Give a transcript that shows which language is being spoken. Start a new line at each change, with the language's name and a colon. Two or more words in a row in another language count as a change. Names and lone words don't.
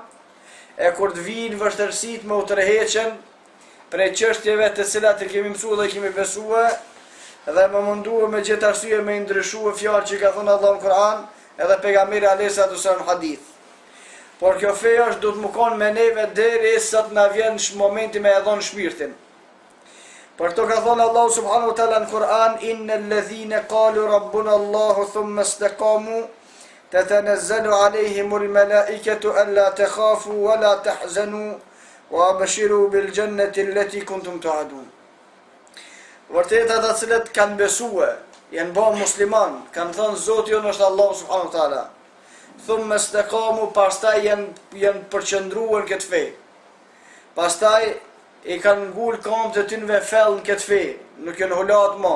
Albanian: E kur të vinë vështirësitë më u tërheqen prej çështjeve të cilat i kemi mësuar dhe kemi besuar, dhe më munduar me gjithë arsye me ndryshuar fjalë që ka thënë Allahu në Kur'an edhe pejgamberi
Arabic: عليه السلام
Albanian: në hadith. Por kjo fe është do të më konë me neve derisa të na vjen momenti me e dhon shpirtin. Për to ka thënë Allahu
Arabic: سبحانه وتعالى
Albanian: në Kur'an
Arabic: إن الذين قالوا ربنا الله ثم استقاموا تتنزل عليهم الملائكة ألا تخافوا ولا تحزنوا وأبشروا بالجنة التي كنتم توعدون.
Albanian: Vërtet ata të cilët kanë besuar, janë bërë musliman, kanë thënë Zoti jonë është Allahu
Arabic: سبحانه وتعالى. ثم استقاموا,
Albanian: pastaj janë përqendruar në këtë fe. Pastaj i kanë ngul këmbët e tyre në fell në këtë fe, nuk janë hulat më.